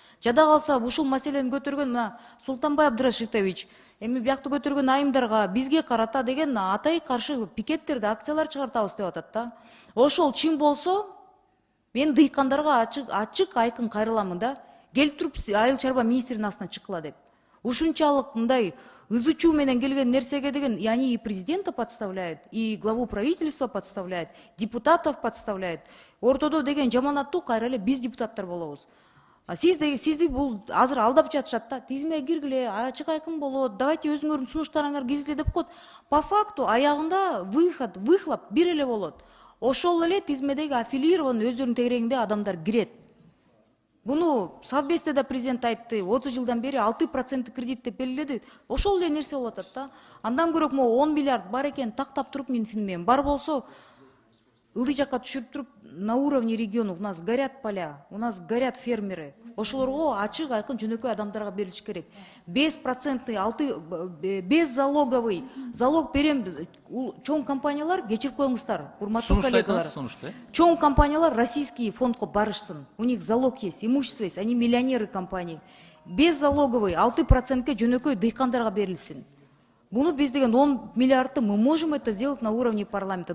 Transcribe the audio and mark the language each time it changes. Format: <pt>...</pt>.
<ky>Жада калса ушул маселени көтөргөн мына Султанбай Абдрашитович эми биякты көтөргөн айымдарга бизге карата деген атай каршы пикеттерди, акциялар чыгартабыз деп атат да. Ошол чын болсо, мен дыйкандарга ачык айкын кайрыламын да. Келип туруп айыл чарба министринин астына чыккыла деп. Ушунчалык мындай ызы чуу менен келген нерсеге деген,</ky> <ru>и они и президента подставляют, и главу правительства подставляют, депутатов подставляют.</ru> <ky>Ортодо деген жаманаттуу кайра эле биз депутаттар болобуз. Сизди бул азыр алдап жатышат да. Тизмеге киргиле, ачык айкын болот, давайте өзүңөрдүн сунуштарыңар киргизиле деп коет. По факту аягында выхлоп бир эле болот. Ошол эле тизмедеги аффилирован өздөрүнүн тегерегинде адамдар кирет. Буну Совбезде да президент айтты, 30 жылдан бери 6% кредит деп белгиледи. Ошол эле нерсе болуп атат да. Андан көрөк 10 миллиард бар экен тактап туруп Минфин менен. Бар болсо ылдый жакка түшүрүп туруп</ky> <ru>на уровне регионов у нас горят поля, у нас горят фермеры.</ru> <ky>Ошолорго ачык айкын жөнөкөй адамдарга берилиш керек.</ky> <ru>Беспроцентный, беззалоговый залог берем.</ru> <ky>Чоң компаниялар, кечирип коюңуздар, урматтуу коллегалар. Чоң компаниялар российский фондко барышсын.</ky> <ru>У них залог есть, имущество есть, они миллионеры компании.</ru> <ky>Беззалоговый 6%ке жөнөкөй дыйкандарга берилсин. Буну биз деген 10 миллиардты</ky> <ru>мы можем это сделать на уровне парламента.</ru>